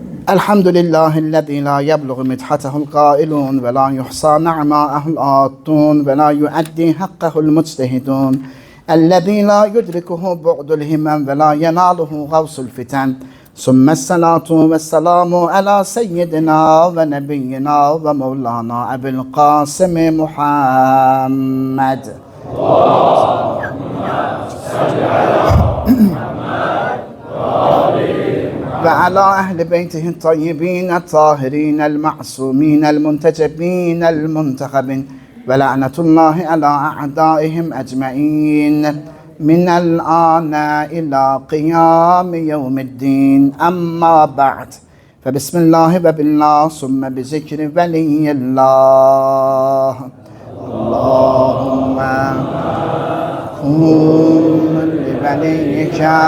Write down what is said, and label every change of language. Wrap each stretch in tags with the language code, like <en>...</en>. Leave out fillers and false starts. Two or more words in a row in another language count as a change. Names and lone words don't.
<ar>الحمد لله الذي لا يبلغ مدحته القائلون ولا يحصي نعماءه العادون ولا يؤدي حقه المجتهدون. الذي لا يدركه بعد الهمم ولا يناله غوص الفطن. ثم الصلاة والسلام على سيدنا ونبينا ومولانا أبو القاسم محمد. وعلى أهل بيته الطيبين الطاهرين المعصومين المنتجبين المنتخبين ولعنة الله على أعدائهم أجمعين من الآن إلى قيام يوم الدين أما بعد فبسم الله وبالله ثم بذكر ولي الله اللهم كن لوليك</ar>